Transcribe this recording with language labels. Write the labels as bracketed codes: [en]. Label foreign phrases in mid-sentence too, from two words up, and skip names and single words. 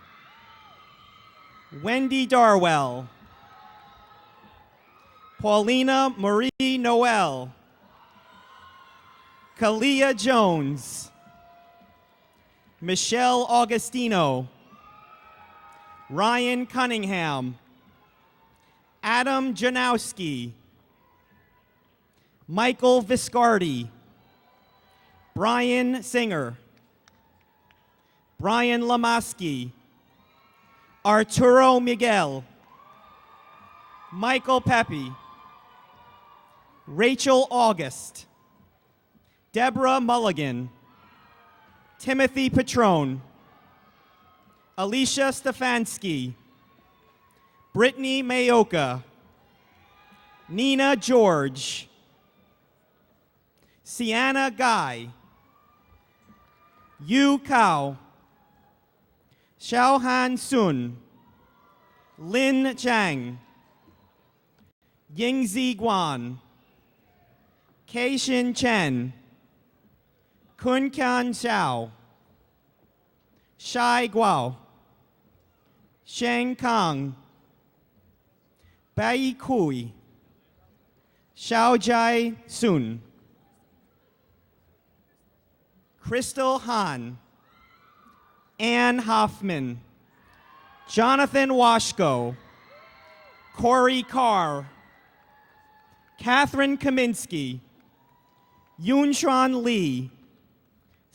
[en] Wendy Darwell, Paulina Marie Noel, Kalia Jones, Michelle Augustino, Ryan Cunningham, Adam Janowski, Michael Viscardi, Brian Singer, Brian Lamaski, Arturo Miguel, Michael Pepe, Rachel August, Deborah Mulligan, Timothy Petrone, Alicia Stefanski, Brittany Mayoka, Nina George, Sienna Guy, Yu Kao, Xiaohan Sun, Lin Chang, Yingzi Guan, Keishin Chen, Kun Kian Xiao, Shai Guo, Sheng Kang, Bai Kui, Xiao Jai Sun, Crystal Han, Ann Hoffman, Jonathan Washko, Corey Carr, Catherine Kaminsky, Yunshuan Lee,